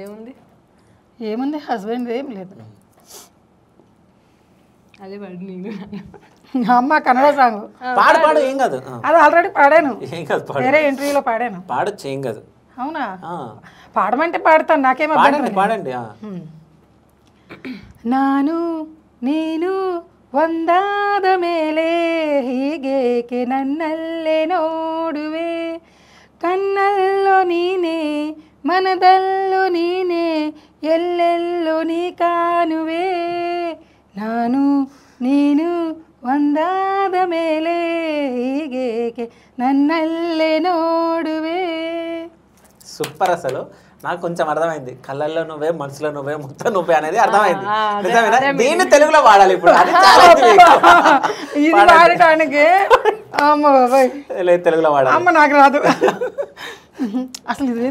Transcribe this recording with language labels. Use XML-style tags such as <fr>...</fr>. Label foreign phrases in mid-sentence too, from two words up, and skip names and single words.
<te>ఏముంది హస్బెండ్ ఏం లేదు. అదే పాడు నేను. అమ్మ కన్నడ సాంగ్ పాడు ఏం కాదు, అది ఆల్రెడీ పాడాను, ఏం కాదు, వేరే ఇంటర్వ్యూలో పాడాను. పాడొచ్చు, ఏం కాదు. అవునా? పాడమంటే పాడతాను, నాకేమో. పాడండి.</te> <kn>ನಾನು ನೀನು ಒಂದಾದ ಮೇಲೆ ಹೀಗೇಕೆ ನನ್ನಲ್ಲೇ ನೋಡುವೆ, ಕಣ್ಣಲ್ಲೋ ನೀನೇ ಮನದಲ್ಲೋ ನೀನೇ ಎಲ್ಲೆಲ್ಲೋ ನೀ ಕಾಣುವೆ, ನಾನು ನೀನು ಒಂದಾದ ಮೇಲೆ ಹೀಗೇಕೆ ಏಕೆ ನನ್ನಲ್ಲೇ ನೋಡುವೆ.</kn> <te>సూపర్. అసలు నాకు కొంచెం అర్థమైంది, కళ్ళల్లో నువ్వే మనసులో నువ్వే మొత్తం నువ్వే అనేది అర్థమైంది. నిజమేనా? దీన్ని తెలుగులో వాడాలి ఇప్పుడు, అది చాలా ఇది వాడటానికి అమ్మ బాబాయ్ లేదు తెలుగులో వాడాలి. అమ్మ నాకు రాదు అసలు. ఇది</te>